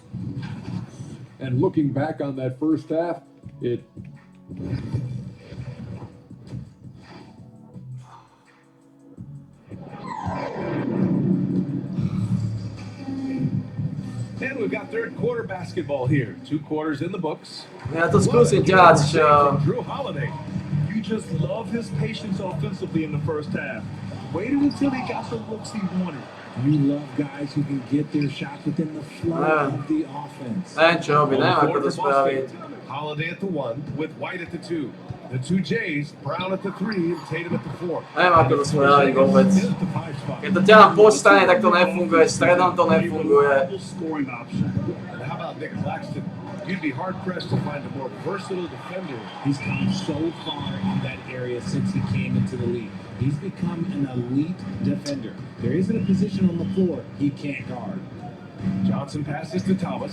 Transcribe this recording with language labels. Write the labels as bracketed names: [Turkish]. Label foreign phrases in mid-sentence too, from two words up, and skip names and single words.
[English] And looking back on that first half, it And we've got third quarter basketball here. 2 quarters in the books. [Slovak] Ja to skúsim ťahať, čo... [English] Drew Holiday. You just love his patience offensively in the first half. Waited until he got the looks he wanted. You love guys who can get their shots within the flow of the offense. [Slovak] Neviem čo robí, neviem ako to spraviť. [English] Holiday at the 1 with White at the 2. The 2 Jays, Brown at the 3 and Tatum at the 4. [Slovak] Neviem ako to spraviť vôbec. Keď to ťahám po strane, tak to nefunguje, stredom to nefunguje. [English] And how about Nick Claxton? You'd be hard-pressed to find a more versatile defender. He's come so far in that area since he came into the league. He's become an elite defender. There isn't a position on the floor he can't guard. Johnson passes to Thomas.